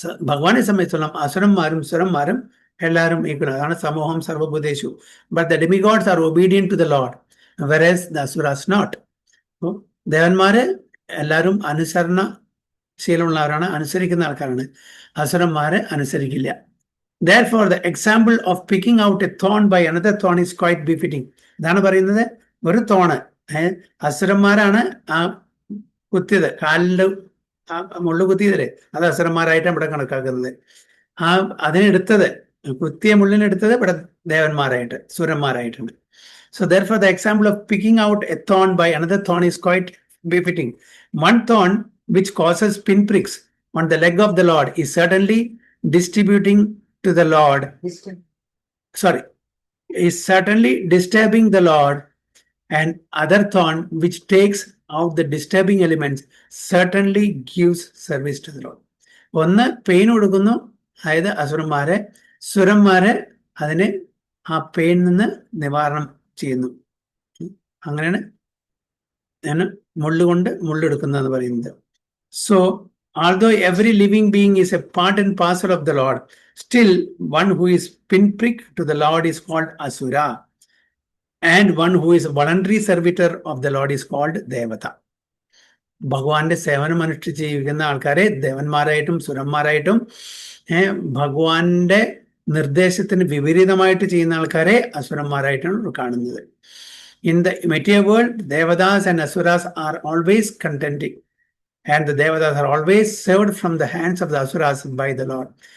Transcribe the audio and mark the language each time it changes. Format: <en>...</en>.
<ml>ഭഗവാനെ സംബന്ധിച്ചോളം അസുരന്മാരും സുരന്മാരും എല്ലാവരും ഈക്വൽ. അതാണ് സമൂഹം സർവഭൂതേഷു.</ml> <en>But the demigods are obedient to the Lord whereas the asuras not.</en> <ml>ദേവന്മാര് എല്ലാവരും അനുസരണശീലമുള്ളവരാണ്, അനുസരിക്കുന്ന ആൾക്കാരാണ്. അസുരന്മാര് അനുസരിക്കില്ല.</ml> <en>Therefore, the example of picking out a thorn by another thorn is quite befitting.</en> <ml>ഇതാണ് പറയുന്നത്. ഒരു തോണ്, അസുരന്മാരാണ് ആ കുത്തിയത്, കാലില് മുള്ളു കുത്തിയതല്ലേ, അത് അസുരന്മാരായിട്ടാണ് ഇവിടെ കണക്കാക്കുന്നത്. അതിനെടുത്തത്, കുത്തിയ മുള്ളിനെടുത്തത് ഇവിടെ ദേവന്മാരായിട്ട്, സുരന്മാരായിട്ടുണ്ട്.</ml> <en>So therefore, the example of picking out a thorn by another thorn is quite befitting. One thorn which causes pinpricks on the leg of the Lord is certainly distributing to the Lord. Is certainly disturbing the Lord, and other thorn which takes out the disturbing elements certainly gives service to the Lord.</en> <ml>ഒന്ന് pain കൊടുക്കുന്നു, അതായത് അസുരന്മാരെ, സുരന്മാരെ അതിനെ ആ pain നിന്ന് നിവാരണം ചെയ്യുന്നു. അങ്ങനെയാണ് ഞാൻ മുള്ളുകൊണ്ട് മുള്ളെടുക്കുന്നതെന്ന് പറയുന്നത്.</ml> <en>So although every living being is a part and parcel of the Lord, still one who is pinprick to the Lord is called Asura, and one who is a voluntary servitor of the Lord is called Devata.</en> <ml>ഭഗവാന്റെ സേവനം അനുഷ്ഠിച്ച് ജീവിക്കുന്ന ആൾക്കാരെ ദേവന്മാരായിട്ടും സുരന്മാരായിട്ടും, ഭഗവാന്റെ നിർദ്ദേശത്തിന് വിപരീതമായിട്ട് ചെയ്യുന്ന ആൾക്കാരെ അസുരന്മാരായിട്ടാണ് കാണുന്നത്.</ml> <en>In the material world, Devatas and Asuras are always contending. And the Devatas are always served from the hands of the Asuras by the Lord.</en>